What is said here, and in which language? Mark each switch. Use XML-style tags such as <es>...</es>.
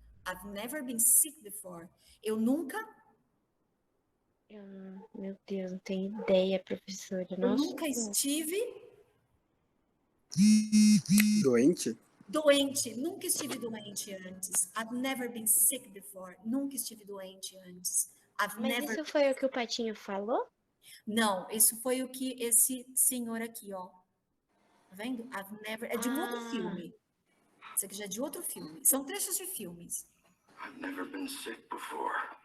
<en>I've never been sick before.</en> <pt>Eu nunca... Meu Deus, não tenho ideia, professora. Eu Nossa. nunca estive... Doente? Doente. Nunca estive doente antes.</pt> <en>I've never been sick before.</en> <pt>Nunca estive doente antes.</pt> <en>I've</en> <pt>Mas</pt> <en>never...</en> <pt>isso foi o que o Patinho falou? Não, isso foi o que esse senhor aqui, ó. Tá vendo?</pt> <en>I've never...</en> <pt>É de um outro filme. Isso aqui já é de outro filme. São trechos de filmes.</pt> <en>I've never been sick before.</en>